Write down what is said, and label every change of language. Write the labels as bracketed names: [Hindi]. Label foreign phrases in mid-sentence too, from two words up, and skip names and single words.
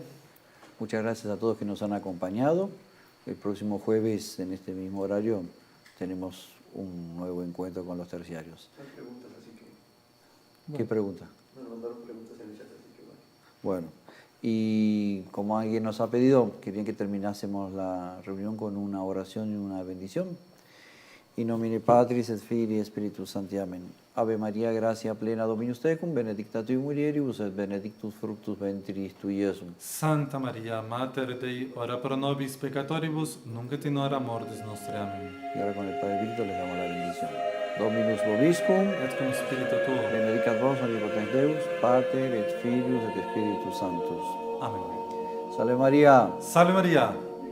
[Spanish] Muchas gracias a todos que nos han acompañado. El próximo jueves, en este mismo horario, tenemos un nuevo encuentro con los terciarios. Hay preguntas, así que... ¿Qué pregunta? Nos mandaron preguntas en el chat, así que bueno. Bueno, y como alguien nos ha pedido, querían que terminásemos la reunión con una oración y una bendición. [Latin] In nomine Patris et Filii et Spiritus Sancti. Amen. Ave María, gracia plena Dominus tecum, benedicta tui mulieribus et benedictus fructus ventris tui, Iesum. Santa María, Mater Dei, ora pro nobis peccatoribus, nunc et in hora mortis nostre. Amén. [Spanish] Y ahora con el Padre Víctor les damos la bendición. [Latin] Dominus vobiscum, Et cum spiritu tuo. benedicat vos omnipotens Deus, Pater et Filius et Spiritus Sanctus. Amén. [Spanish] Salve María. Salve María.